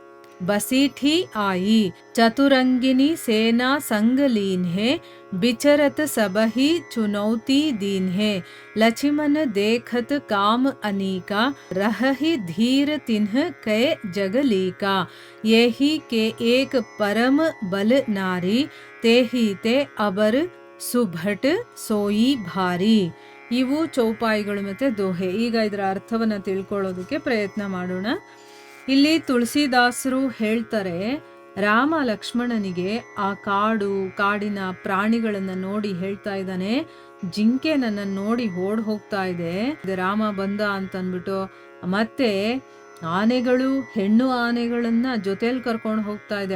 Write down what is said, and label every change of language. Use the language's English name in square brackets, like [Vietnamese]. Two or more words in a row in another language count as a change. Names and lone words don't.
[Awadhi] बसीठी आई चतुरंगिनी सेना संग लीन है बिचरत सबही चुनौती दीन है लक्ष्मण देखत काम अनीका रहहि धीर तिन्ह कै जगलीका यही के एक परम बल नारी तेहि ते अबर सुभट सोई भारी. [Kannada] ಇವು ಚೌಪಾಯಿಗಳು ಮತ್ತು ದೋಹೆ. ಈಗ ಇದರ ಅರ್ಥವನ್ನು ತಿಳ್ಕೊಳ್ಳೋದಕ್ಕೆ ಪ್ರಯತ್ನ ಮಾಡೋಣ. ಇಲ್ಲಿ ತುಳಸಿದಾಸರು ಹೇಳ್ತಾರೆ, ರಾಮ ಲಕ್ಷ್ಮಣನಿಗೆ ಆ ಕಾಡಿನ ಪ್ರಾಣಿಗಳನ್ನ ನೋಡಿ ಹೇಳ್ತಾ ಇದ್ದಾನೆ, ಜಿಂಕೆ ನನ್ನನ್ನು ನೋಡಿ ಓಡ್ ಹೋಗ್ತಾ ಇದೆ, ರಾಮ ಬಂದ ಅಂತ ಅಂದ್ಬಿಟ್ಟು, ಮತ್ತೆ ಆನೆಗಳು ಹೆಣ್ಣು ಆನೆಗಳನ್ನ ಜೊತೆಲಿ ಕರ್ಕೊಂಡು ಹೋಗ್ತಾ ಇದೆ.